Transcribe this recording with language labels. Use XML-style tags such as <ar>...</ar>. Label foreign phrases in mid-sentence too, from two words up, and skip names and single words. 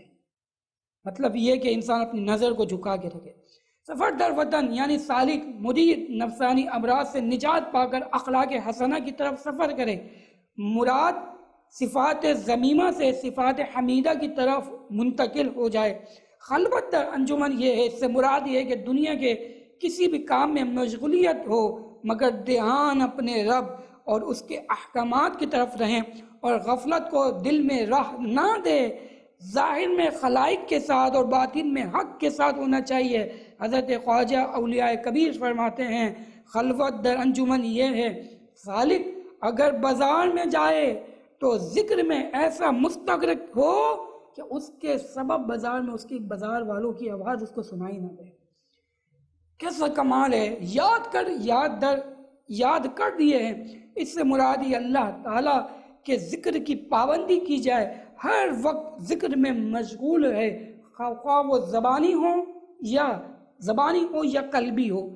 <ur>مطلب یہ کہ انسان اپنی نظر کو جھکا کے رکھے۔</ur> <fa>سفر در وطن</fa> <ur>یعنی سالک مرید نفسانی امراض سے نجات پا کر اخلاق حسنہ کی طرف سفر کرے، مراد صفات ذمیمہ سے صفات حمیدہ کی طرف منتقل ہو جائے۔</ur> <fa>خلوت در انجمن</fa> <ur>یہ ہے، اس سے مراد یہ ہے کہ دنیا کے کسی بھی کام میں مشغولیت ہو مگر دھیان اپنے رب اور اس کے احکامات کی طرف رہیں، اور غفلت کو دل میں راہ نہ دے۔ ظاہر میں خلائق کے ساتھ اور باطن میں حق کے ساتھ ہونا چاہیے۔ حضرت خواجہ اولیاء کبیر فرماتے ہیں</ur> <fa>خلوت در انجمن</fa> <ur>یہ ہے، سالک اگر بازار میں جائے تو ذکر میں ایسا مستغرق ہو کہ اس کے سبب بازار میں اس کی بازار والوں کی آواز اس کو سنائی نہ دے۔ کیسا کمال ہے! یاد کر دیے ہیں، اس سے مراد یہ اللہ تعالیٰ کے ذکر کی پابندی کی جائے، ہر وقت ذکر میں مشغول رہے، خواہ وہ زبانی ہو یا قلبی ہو۔</ur>